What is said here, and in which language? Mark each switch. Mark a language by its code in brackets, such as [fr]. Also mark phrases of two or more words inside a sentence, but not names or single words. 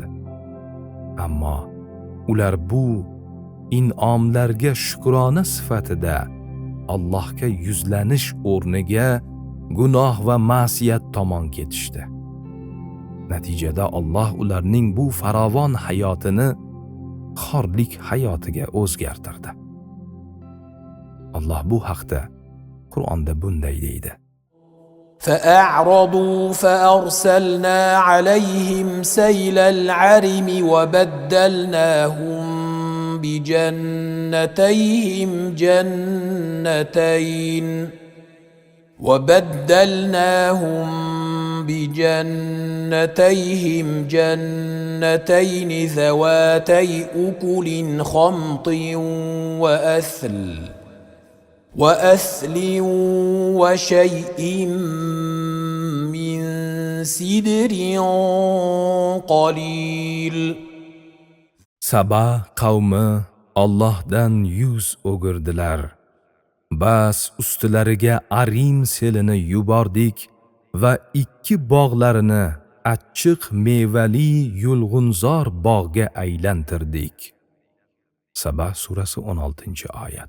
[uz] Ammo ular bu in'omlarga shukrona sifatida Allohga yuzlanish o'rniga gunoh va ma'siyat tomon ketishdi. Natijada Alloh ularning bu farovon hayotini xorlik hayotiga o'zgartirdi. Alloh bu haqda Qur'onda bunday deydi: [ar] فأعرضوا فأرسلنا عليهم سيل العرم وبدلناهم بجنتيهم جنتين ذواتي أكل خمط وأثل وشيء من سدر قليل. [uz] Saba qavmi Allohdan yuz o'girdilar. Bas ustilariga arim selini yubordik va ikki bog'larini achchiq mevali yulg'unzor bog'ga aylantirdik. Saba surasi 16-oyat.